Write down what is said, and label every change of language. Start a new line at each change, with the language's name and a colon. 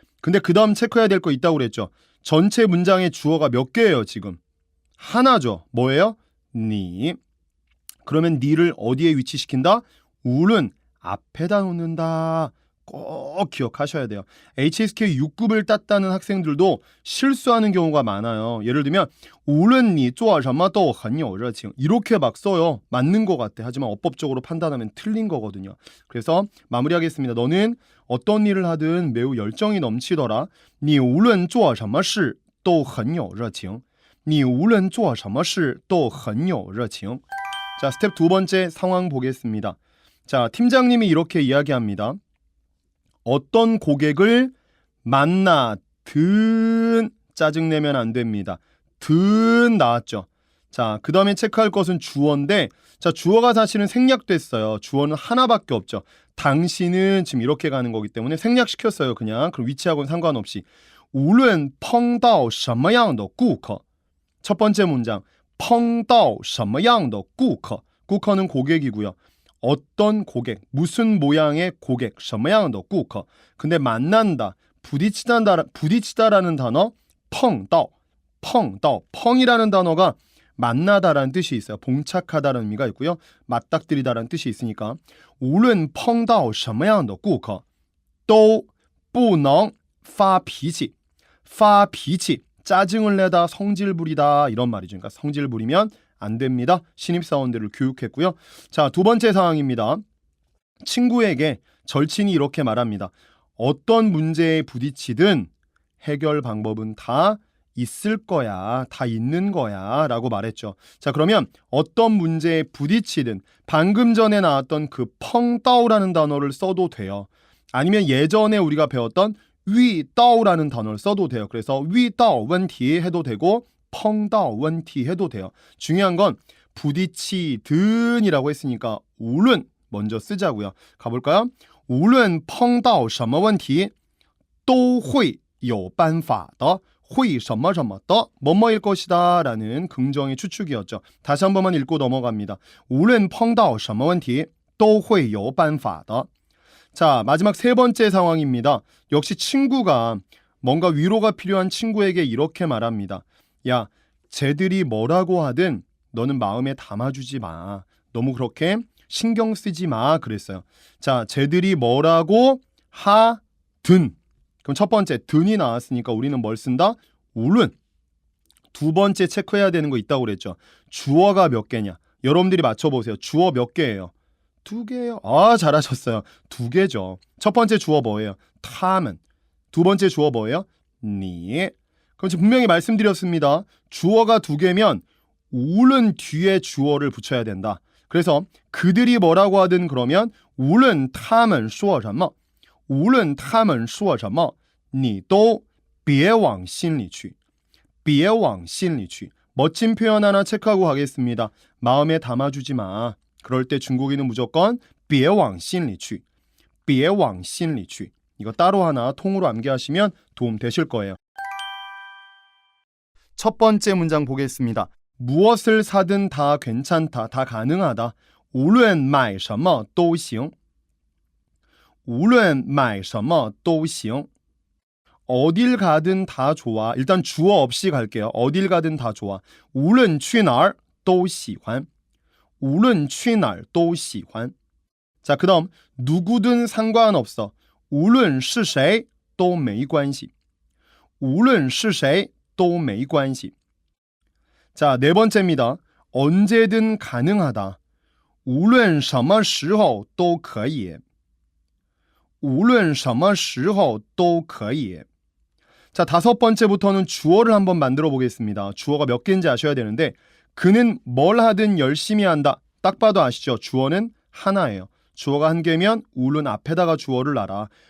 Korean: 근데 그 다음 체크해야 될 거 있다고 그랬죠. 전체 문장의 주어가 몇 개예요 지금? 하나죠. 뭐예요? 니. 그러면 니를 어디에 위치시킨다? 우룬 앞에다 놓는다. 꼭 기억하셔야 돼요. HSK 6급을 땄다는 학생들도 실수하는 경우가 많아요. 예를 들면
Chinese: 无论你做什么都很有热情
Korean: 이렇게 막 써요. 맞는 것 같아. 하지만 어법적으로 판단하면 틀린 거거든요. 그래서 마무리하겠습니다. 너는 어떤 일을 하든 매우 열정이 넘치더라.
Chinese: 你无论做什么事都很有热情你无论做什么事都很有热情
Korean: 자, 스텝 두 번째 상황 보겠습니다. 자, 팀장님이 이렇게 이야기합니다. 어떤 고객을 만나든 짜증내면 안 됩니다. 든 나왔죠. 자, 그 다음에 체크할 것은 주어인데 자, 주어가 사실은 생략됐어요. 주어는 하나밖에 없죠. 당신은 지금 이렇게 가는 거기 때문에 생략시켰어요. 그냥. 그럼 위치하고는 상관없이
Chinese: 无论碰到什么样的顾客
Korean: 첫 번째 문장
Chinese: 碰到什么样的顾客 顾客는
Korean: 고객이고요. 어떤 고객, 무슨 모양의 고객,
Chinese: 什么样的顾客
Korean: 근데 만난다, 부딪히다라는 단어 碰到 펑이라는 단어가 만나다라는 뜻이 있어요. 봉착하다라는 의미가 있고요. 맞닥뜨리다라는 뜻이 있으니까
Chinese: 无论碰到什么样的顾客都不能发脾气 发脾气
Korean: 짜증을 내다, 성질 부리다 이런 말이죠. 그러니까 성질 부리면 안 됩니다. 신입사원들을 교육했고요. 자, 두 번째 상황입니다. 친구에게 절친이 이렇게 말합니다. 어떤 문제에 부딪히든 해결 방법은 다 있을 거야, 다 있는 거야 라고 말했죠. 자, 그러면 어떤 문제에 부딪히든 방금 전에 나왔던 그 펑다오라는 단어를 써도 돼요. 아니면 예전에 우리가 배웠던 위다오라는 단어를 써도 돼요. 그래서
Chinese: 위다오 원티
Korean: 해도 되고
Chinese: 펑다오 원티
Korean: 해도 돼요. 중요한 건 부딪히든이라고 했으니까 우른 먼저 쓰자고요. 가볼까요?
Chinese: 无论碰到什么问题都会有办法的会什么什么的
Korean: 뭐뭐일 것이다 라는 긍정의 추측이었죠. 다시 한 번만 읽고 넘어갑니다.
Chinese: 无论碰到什么问题都会有办法的
Korean: 자, 마지막 세 번째 상황입니다. 역시 친구가 뭔가 위로가 필요한 친구에게 이렇게 말합니다. 야, 쟤들이 뭐라고 하든 너는 마음에 담아주지 마. 너무 그렇게 신경 쓰지 마 그랬어요. 자, 쟤들이 뭐라고 하든 그럼 첫 번째 든이 나왔으니까 우리는 뭘 쓴다? 우른. 두 번째 체크해야 되는 거 있다고 그랬죠. 주어가 몇 개냐? 여러분들이 맞춰보세요. 주어 몇 개예요? 두 개요. 아, 잘하셨어요. 두 개죠. 첫 번째 주어 뭐예요? 타면. 두 번째 주어 뭐예요? 니. 그럼 지금 분명히 말씀드렸습니다. 주어가 두 개면 우른 뒤에 주어를 붙여야 된다. 그래서 그들이 뭐라고 하든 그러면
Chinese: 无论他们说什么无论他们说什么你都别往心里去别往心里去
Korean: 멋진 표현 하나 체크하고 가겠습니다. 마음에 담아주지 마. 그럴 때 중국인은 무조건
Chinese: 别往心里去别往心里去
Korean: 이거 따로 하나 통으로 암기하시면 도움 되실 거예요. 첫 번째 문장 보겠습니다. 무엇을 사든 다 괜찮다, 다 가능하다.
Chinese: 无论买什么都行无论买什么都行
Korean: 어딜 가든 다 좋아. 일단 주어 없이 갈게요. 어딜 가든 다 좋아.
Chinese: 无论去哪儿都喜欢无论去哪儿都喜欢
Korean: 자, 그 다음 누구든 상관없어.
Chinese: 无论是谁都没关系无论是谁都没关系
Korean: 자, 네 번째입니다. 언제든 가능하다.
Chinese: 无论什么时候都可以无论什么时候都可以
Korean: 자, 다섯 번째부터는 주어를 한번 만들어 보겠습니다. 주어가 몇 개인지 아셔야 되는데 그는 뭘 하든 열심히 한다. 딱 봐도 아시죠? 주어는 하나예요. 주어가 한 개면 无论 앞에다가 주어를 놔라.